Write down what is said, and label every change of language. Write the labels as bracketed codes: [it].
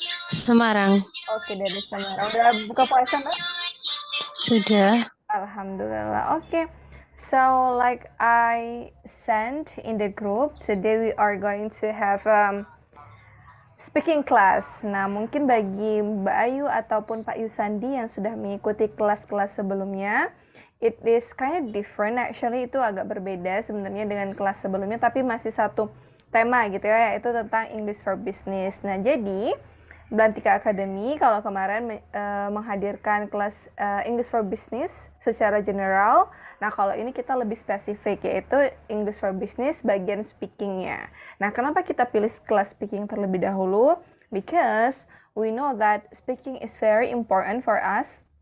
[id] Semarang. Oke, dari Semarang. Udah buka puasa Mbak? Sudah. Alhamdulillah. Oke. [en] So like I sent in the group, today we are going to have speaking class. [id] Nah, mungkin bagi Mbak Ayu ataupun Pak Yusandi yang sudah mengikuti kelas-kelas sebelumnya, [en] it is kind of different actually, [id] itu agak berbeda sebenarnya dengan kelas sebelumnya, tapi masih satu tema gitu ya, yaitu tentang English for Business. Nah, jadi Belantika Academy kalau kemarin menghadirkan kelas English for Business secara general. Nah, kalau ini kita lebih spesifik, yaitu English for Business bagian speakingnya. Nah, kenapa kita pilih kelas speaking terlebih dahulu? [en] Because we know that speaking is very important for us.